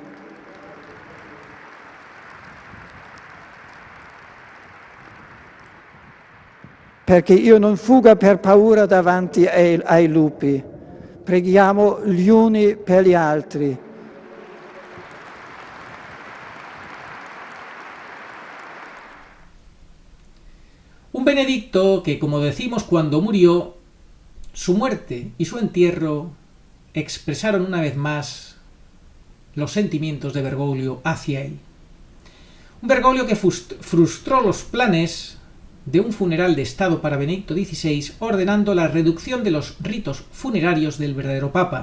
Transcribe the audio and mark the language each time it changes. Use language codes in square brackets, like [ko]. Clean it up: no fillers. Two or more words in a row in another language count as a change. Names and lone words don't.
[it] Perché io non fuga per paura davanti ai lupi. Preghiamo gli uni per gli altri. [es] Un Benedicto que, como decimos, cuando murió, su muerte y su entierro expresaron una vez más los sentimientos de Bergoglio hacia él. Un Bergoglio que frustró los planes de un funeral de Estado para Benedicto XVI, ordenando la reducción de los ritos funerarios del verdadero Papa.